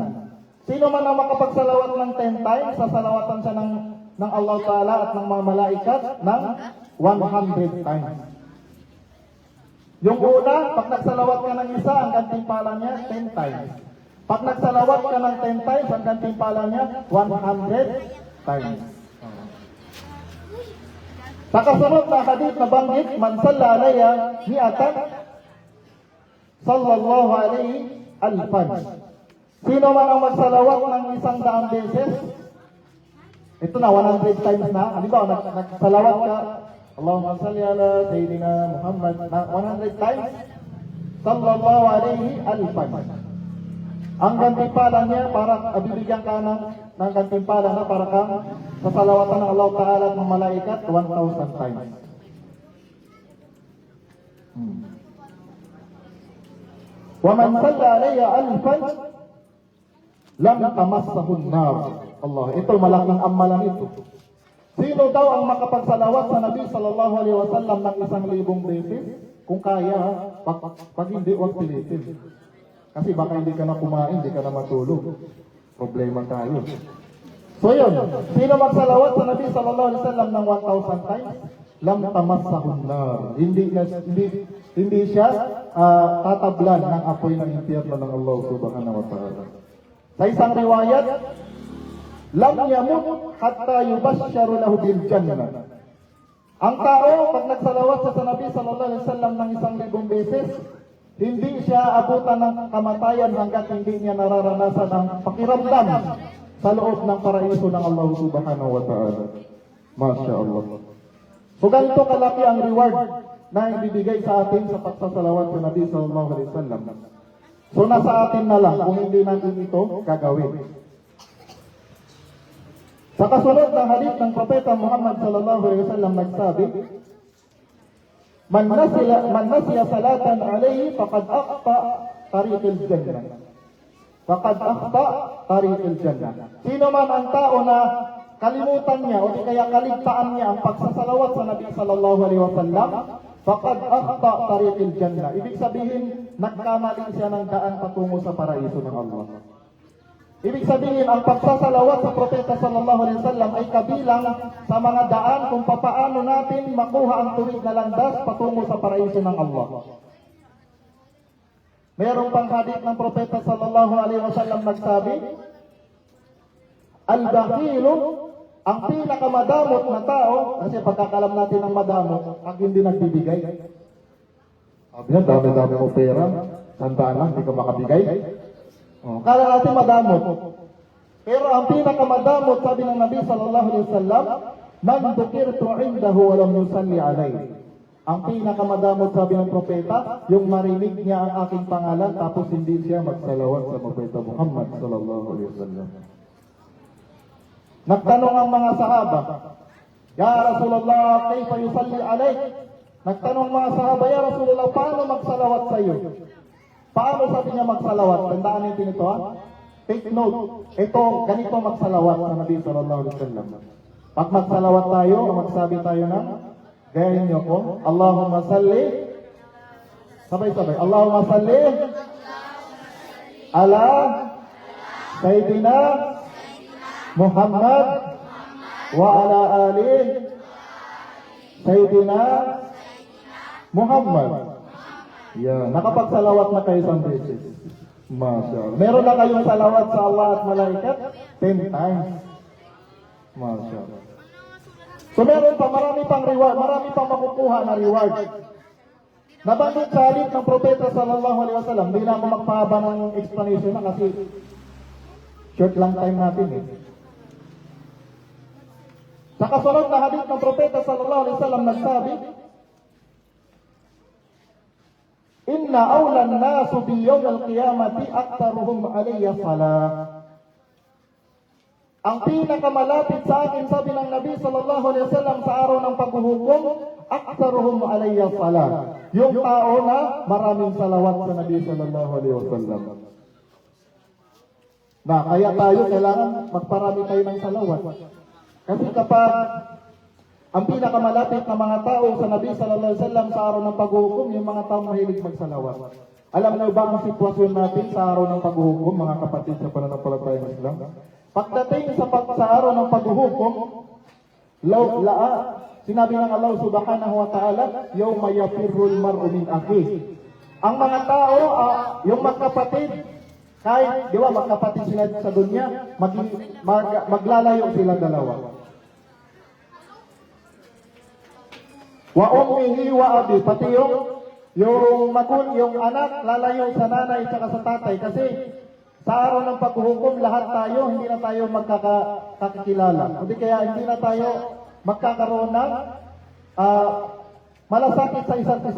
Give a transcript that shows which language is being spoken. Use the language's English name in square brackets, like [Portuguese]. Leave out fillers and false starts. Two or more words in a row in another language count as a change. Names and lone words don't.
[Filipino] Sino man ang makapagsalawat ng 10 times, sasalawatan siya ng [Arabic] الله تعالى [Filipino] at ng mga malaikat ng 100 times. Yung una, pag nagsalawat ka ng isa, ang gantimpala niya 10 times. Pag nagsalawat ka ng 10 times, ang gantimpala niya 100 times. Sa kasunod na hadith na banggit, [Arabic] من صلى علي مائة صلى الله عليه ألفا. [Filipino] Sino man ang magsalawat ng 100 beses, ito na, 100 times na. Halimbawa, nagsalawat ka, [Arabic] اللهم صل على سيدنا محمد, [Filipino] na 100 times, [Arabic] صلى الله عليه ألفا. [Filipino] Ang gantimpala niya, para bibigyan ka ng gantimpala na para kang sa salawatan ng [Arabic] الله تعالى [Filipino] at ng malaikat 1,000 times. [Arabic] ومن صلى علي ألفا لم تمسه النار. [Filipino] Allah, ito malaking amalan ito. Sino daw ang makapagsalawat sa Nabi [Arabic] صلى الله عليه وسلم [Filipino] ng 1,000 beses? Kung kaya, pag hindi, huwag pilitin. Kasi baka hindi ka na kumain, hindi ka na matulog. Problema tayo. So yun, sino magsalawat sa Nabi [Arabic] صلى الله عليه وسلم [Filipino] ng 1,000 times? [Arabic] لم تمسه النار. [Filipino] Hindi siya tatablan ng apoy ng impyerno ng Allah [Arabic] سبحانه وتعالى. [Filipino] Sa isang riwayat, [Arabic] لم يمت حتى يبشر له بالجنة. [Filipino] Ang tao, pag nagsalawat sa Nabi [Arabic] صلى الله عليه وسلم [Filipino] ng 1,000 beses, hindi siya abutan ng kamatayan hanggat hindi niya nararanasan ang pakiramdam sa loob ng paraiso ng Allah [Arabic] سبحانه وتعالى. ما شاء الله. [Filipino] So ganito kalaki ang reward na ibibigay sa atin sa pagsasalawat sa Nabi [Arabic] صلى الله عليه وسلم. [Filipino] So nasa atin na lang kung hindi natin ito gagawin. Sa kasunod ng hadith ng Propeta Muhammad [Arabic] صلى الله عليه وسلم nagsabi, من نسي الصلاة عليه فقد أخطأ طريق الجنة. فقد أخطأ طريق الجنة. [Filipino] Sino man ang tao na kalimutan niya o di kaya kaligtaan niya ang pagsasalawat sa Nabi [Arabic] صلى الله عليه وسلم, فقد أخطأ طريق الجنة. [Filipino] Ibig sabihin, nagkamali siya ng daan patungo sa paraiso ng Allah. Ibig sabihin, ang pagsasalawat sa Propeta [Arabic] صلى الله عليه وسلم [Filipino] ay kabilang sa mga daan kung papaano natin makuha ang tuwid na landas patungo sa paraiso ng Allah. Mayroong pang hadith ng Propeta [Arabic] صلى الله عليه وسلم [Filipino] nagsabi, Al-bakhilu, ang pinakamadamot na tao, kasi pagkakalam natin ng madamot, ang hindi nagbibigay. Sabi niya, dami-dami mo pera, sandaan lang, hindi ka makabigay. Kala natin madamot. Pero ang pinakamadamot, sabi ng Nabi [Arabic] صلى الله عليه وسلم, من ذكرت عنده ولم يصل عليه. [Filipino] Ang pinakamadamot, sabi ng propeta, yung marinig niya ang aking pangalan tapos hindi siya magsalawat sa Propeta Muhammad [Arabic] صلى الله عليه وسلم. [Filipino] Nagtanong ang mga sahaba, [Arabic] يا رسول الله كيف يصلي عليه? [Filipino] Nagtanong mga sahaba, [Arabic] يا رسول الله, [Filipino] paano magsalawat sa iyo? Paano sabi niya magsalawat? Tandaan natin ito, ha? [English] Take note. [Filipino] Ito, ganito magsalawat sa Nabi [Arabic] صلى الله عليه وسلم. [Filipino] Pag magsalawat tayo, magsabi tayo ng, gayahin niyo ko, [Arabic] اللهم صل, [Filipino] sabay-sabay, [Arabic] اللهم صل على سيدنا محمد وعلى آل سيدنا محمد. [Filipino] Yeah. Nakapagsalawat na kayo isang beses. [Arabic] ما شاء الله. [Filipino] Meron na kayong salawat sa Allah at malaikat 10 times. [Arabic] ما شاء الله. [Filipino] So meron pa, marami pang reward, marami pang makukuha na reward. Nabanggit sa hadith ng Propeta [Arabic] صلى الله عليه وسلم, [Filipino] hindi na ako magpahaba ng explanation na kasi short lang time natin eh. Sa kasunod na hadith ng Propeta [Arabic] صلى الله عليه وسلم nagsabi, إن أولى الناس بي يوم القيامة أكثرهم علي صلاة. [Filipino] Ang pinakamalapit sa akin, sabi ng Nabi [Arabic] صلى الله عليه وسلم [Filipino] sa araw ng paghuhukom, [Arabic] أكثرهم علي صلاة. [Filipino] Yung tao na maraming salawat sa Nabi [Arabic] صلى الله عليه وسلم. [Filipino] Na kaya tayo kailangan magparami tayo ng salawat. Kasi kapag ang pinakamalapit na mga tao sa Nabi [Arabic] صلى الله عليه وسلم [Filipino] sa araw ng paghuhukom, yung mga tao mahilig magsalawat. Alam niyo ba ang sitwasyon natin sa araw ng paghuhukom, mga kapatid sa pananampalataya ng Islam? Pagdating sa araw ng paghuhukom, sinabi ng Allah [Arabic] سبحانه وتعالى, يوم يفر المرء من أخيه. [Filipino] Ang mga tao, yung magkapatid, kahit, di ba, magkapatid sila sa dunya, maglalayo sila dalawa. [Arabic] وأمه وأبي, [Filipino] pati yung anak, lalayo sa nanay at sa tatay, kasi sa araw ng paghuhukom, lahat tayo, hindi na tayo magkakakilala. Hindi kaya hindi na tayo magkakaroon ng malasakit sa isa't isa.